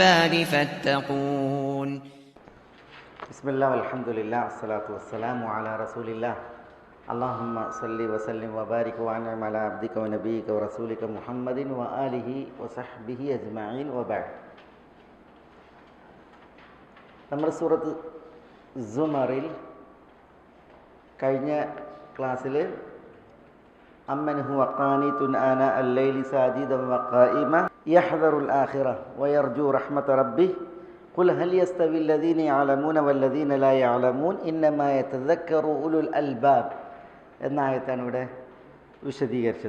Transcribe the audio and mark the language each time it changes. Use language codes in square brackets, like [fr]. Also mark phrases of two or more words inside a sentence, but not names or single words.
[ar] فاتقون. بسم الله والحمد لله والصلاة والسلام على رسول الله. اللهم صل وسلم وبارك وانعم على عبدك ونبيك ورسولك محمد وآله وصحبه أجمعين وبعد. [ml] നമ്മൾ സൂറത്ത് സുമറിൽ കഴിഞ്ഞ ക്ലാസ്സിൽ [ar] أمن هو قانت آناء الليل ساجدا وقائما يحذر الآخرة ويرجو رحمة ربه قل هل يستوي الذين يعلمون والذين لا يعلمون إنما يتذكر أولو الألباب [ml] എന്ന ആയത്താണ് ഇവിടെ വിശദീകരിച്ചത്.